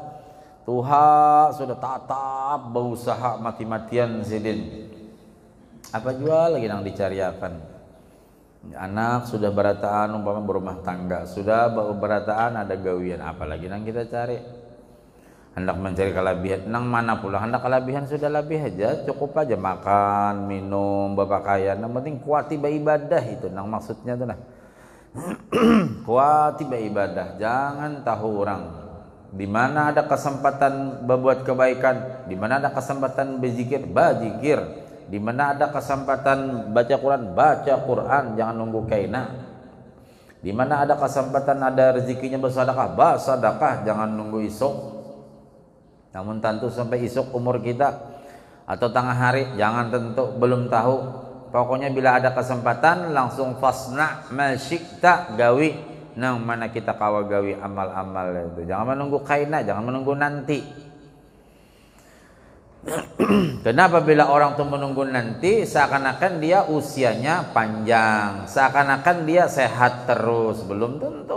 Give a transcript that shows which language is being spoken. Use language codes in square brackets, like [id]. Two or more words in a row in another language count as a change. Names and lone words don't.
[bjn] Tuha sudah tatap berusaha mati-matian sidin, apa jual lagi nang dicariakan. Anak sudah berataan umpama berumah tangga, sudah berataan ada gawian, apalagi nang kita cari. Hendak mencari kelebihan, nang mana pula hendak kelebihan, sudah lebih aja, cukup aja makan, minum, berpakaian, yang penting kuat tiba ibadah, itu nang maksudnya tuh nah. Kuat tiba ibadah, jangan tahu orang di mana ada kesempatan berbuat kebaikan, di mana ada kesempatan berzikir, berzikir. [id] Di mana ada kesempatan baca Quran, jangan nunggu kaina. Di mana ada kesempatan ada rezekinya bersedekah, jangan nunggu isuk. Namun tentu sampai isuk umur kita atau tengah hari, jangan tentu, belum tahu. [bjn] Pokoknya bila ada kesempatan langsung [ar] فاصنع ما شئت, [bjn] gawi nang mana kita kawa gawi amal-amal itu. [id] Jangan menunggu kaina, jangan menunggu nanti. Kenapa bila orang tuh menunggu nanti, seakan-akan dia usianya panjang, seakan-akan dia sehat terus, belum tentu.